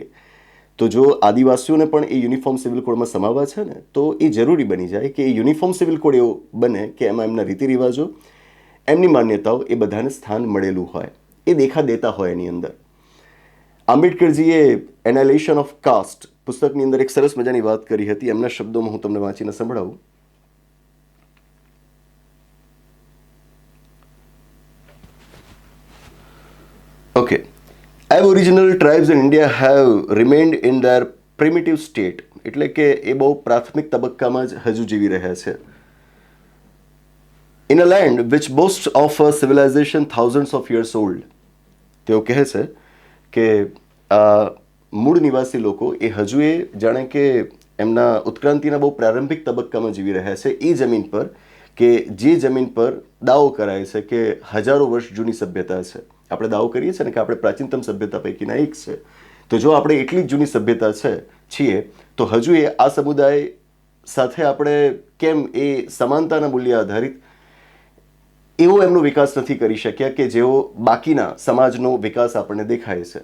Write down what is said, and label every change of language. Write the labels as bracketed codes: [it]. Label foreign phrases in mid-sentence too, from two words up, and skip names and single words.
[gu] તો જો આદિવાસીઓને પણ એ યુનિફોર્મ સિવિલ કોડમાં સમાવવા છે ને, તો એ જરૂરી બની જાય કે એ યુનિફોર્મ સિવિલ કોડ એવો બને કે એમાં એમના રીતિ રિવાજો, એમની માન્યતાઓ એ બધાને સ્થાન મળેલું હોય, એ દેખા દેતા હોય એની અંદર. આંબેડકરજીએ એનાલિઝેશન ઓફ કાસ્ટ પુસ્તકની અંદર એક સરસ મજાની વાત કરી હતી. એમના શબ્દોમાં હું તમને વાંચીને સંભળાવું. ઓકે. [en] Aboriginal tribes in India have remained in their primitive state. [gu] એટલે કે એ બહુ પ્રાથમિક તબક્કામાં જ હજુ જીવી રહ્યા છે. [en] In a land which boasts of a civilization thousands of years old. [gu] તેઓ કહે છે કે મૂળ નિવાસી લોકો એ હજુ એ જાણે કે એમના ઉત્ક્રાંતિના બહુ પ્રારંભિક તબક્કામાં જીવી રહ્યા છે એ જમીન પર કે જે જમીન પર દાવો કરાય છે કે હજારો વર્ષ જૂની સભ્યતા છે. આપણે દાવો કરીએ છીએ ને કે આપણે પ્રાચીનતમ સભ્યતા પૈકીના એક છે. તો જો આપણે એટલી જ જૂની સભ્યતા છીએ તો હજુ એ આ સમુદાય સાથે આપણે કેમ એ સમાનતાના મૂલ્ય આધારિત એવો એમનો વિકાસ નથી કરી શક્યા કે જેવો બાકીના સમાજનો વિકાસ આપણને દેખાય છે?